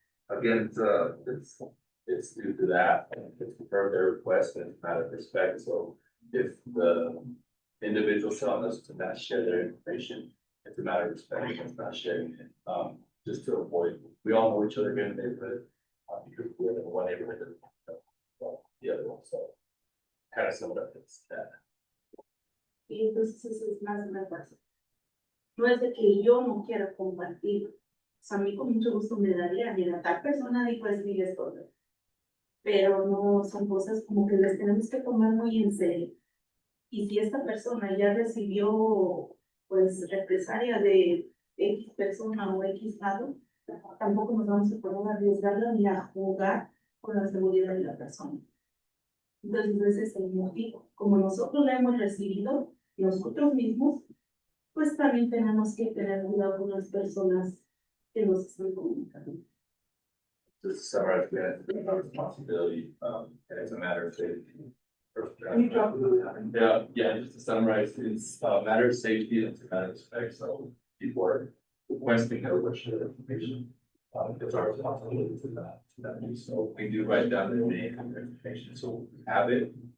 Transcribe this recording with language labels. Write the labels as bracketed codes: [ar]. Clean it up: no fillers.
[en] Again, it's due to that, it's per their request and it's a matter of respect, so if the individual telling us to not share their information, it's a matter of respect, it's not sharing it, just to avoid, we all know each other in the neighborhood, because we live in one neighborhood, the other one, so kind of similar to that. [es] Y entonces eso es más una cosa. No es de que yo no quiera compartir. O sea, a mí con mucho gusto me daría, mira, tal persona dijo es mi historia. Pero no son cosas como que las tenemos que tomar muy en serio. Y si esta persona ya recibió, pues, represalia de X persona o X lado, tampoco nos vamos a poner a arriesgarla ni a jugar con la seguridad de la persona. Entonces, ese es el motivo. Como nosotros la hemos recibido, nosotros mismos, pues también tenemos que tener cuidado con las personas que nos están comunicando. [en] Just to summarize, it's our responsibility, and it's a matter of safety. Can you talk a little bit? Yeah, just to summarize, it's a matter of safety and it's a matter of respect, so people are requesting that we share information. It's our responsibility to that, so we do write down their name and their information, so we have it.